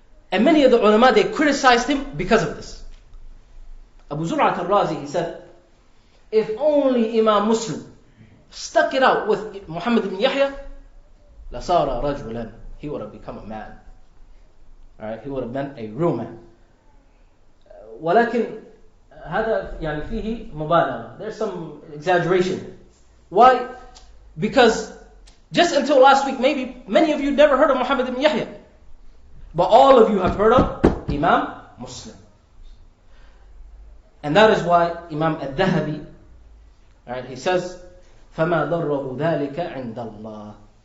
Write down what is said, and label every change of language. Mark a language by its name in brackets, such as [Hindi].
[English] And many of the ulama, they criticized him because of this. Abu Zur'at al-Razi, he said, if only Imam Muslim stuck it out with Muhammad ibn Yahya, [Arabic] لَصَارَ رَجُلًا, [English] he would have become a man. Alright? He would have been a real man. [Arabic] ولكن هذا يعني فيه مبالغة. [English] There's some exaggeration. Why? Because just until last week, maybe many of you never heard of Muhammad ibn Yahya. But all of you have heard of Imam Muslim. And that is why Imam al-Dhahabi, right, he says, [Arabic] فَمَا ضَرَّهُ ذَلِكَ عِنْدَ اللَّهِ.